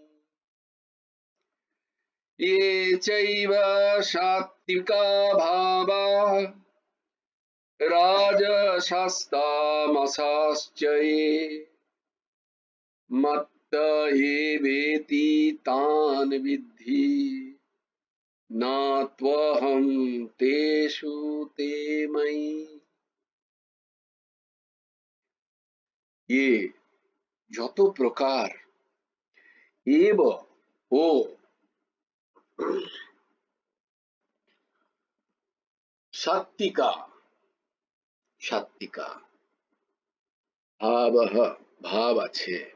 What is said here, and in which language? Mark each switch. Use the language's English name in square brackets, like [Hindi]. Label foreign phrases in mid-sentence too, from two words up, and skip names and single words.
[Sanskrit] ये चैव सात्विका भावा राजसस्तामसाश्च ये मत्त एवेति तान् विद्धि न त्वहं तेषु ते मयि। [Bangla] ये যত প্রকার এব ও [Sanskrit] সাত্বিকা সাত্বিকা ভাবঃ [Bangla] ভাব আছে।